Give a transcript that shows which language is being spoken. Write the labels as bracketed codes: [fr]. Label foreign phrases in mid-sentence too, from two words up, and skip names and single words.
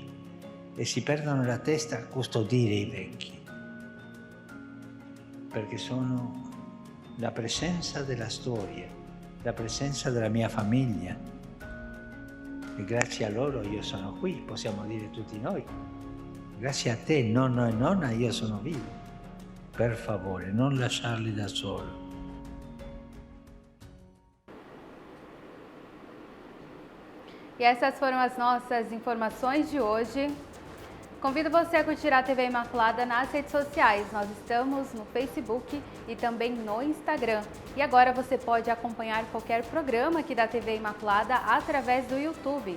[it] E si perdono la testa, custodire i vecchi, perché sono la presenza della storia, la presenza della mia famiglia, e grazie a loro io sono qui, possiamo dire tutti noi. Grazie a te, nonno e nonna, io sono vivo. Per favore, non lasciarli da solo. [pt] E essas foram as nossas informações de hoje. Convido você a curtir a TV Imaculada nas redes sociais. Nós estamos no Facebook e também no Instagram. E agora você pode acompanhar qualquer programa aqui da TV Imaculada através do YouTube.